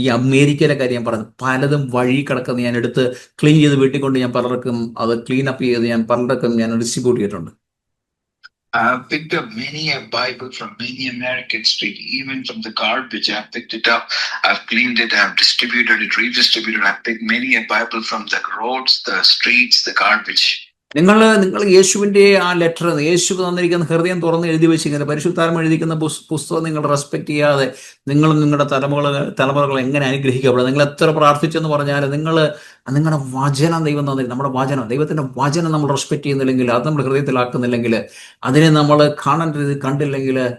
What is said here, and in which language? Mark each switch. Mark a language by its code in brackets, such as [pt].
[ml] ഈ അമേരിക്കയിലെ കാര്യം ഞാൻ പറഞ്ഞു, പലതും വഴി കിടക്കുന്നത് ഞാൻ എടുത്ത് ക്ലീൻ ചെയ്ത് വീട്ടിൽ കൊണ്ട് ഞാൻ പലർക്കും അത് ക്ലീൻ അപ്പ് ചെയ്ത് ഞാൻ പലർക്കും ഞാൻ ഡിസ്ട്രിബ്യൂട്ട് ചെയ്തിട്ടുണ്ട്. [en] I've picked up many a Bible from many American street, even from the garbage. I've picked it up, I've cleaned it, I've distributed it, redistributed. I've picked many a Bible from the roads, the streets, the garbage. [ml] നിങ്ങൾ യേശുവിൻ്റെ ആ letter, യേശു തന്നിരിക്കുന്ന ഹൃദയം തുറന്ന് എഴുതി വെച്ചിരിക്കുന്നത്, പരിശുദ്ധാത്മ എഴുതിക്കുന്ന പുസ്തകം നിങ്ങൾ റെസ്പെക്ട് ചെയ്യാതെ നിങ്ങളും നിങ്ങളുടെ തലമുറകൾ എങ്ങനെ അനുഗ്രഹിക്കപ്പെടും? നിങ്ങൾ എത്ര പ്രാർത്ഥിച്ചെന്ന് പറഞ്ഞാൽ നിങ്ങളുടെ വചനം ദൈവം തന്നിരിക്കും. നമ്മുടെ വചനം, ദൈവത്തിൻ്റെ വചനം നമ്മൾ റെസ്പെക്ട് ചെയ്യുന്നില്ലെങ്കിൽ, അത് നമ്മൾ ഹൃദയത്തിലാക്കുന്നില്ലെങ്കിൽ, അതിനെ നമ്മൾ കണ്ടില്ലെങ്കിൽ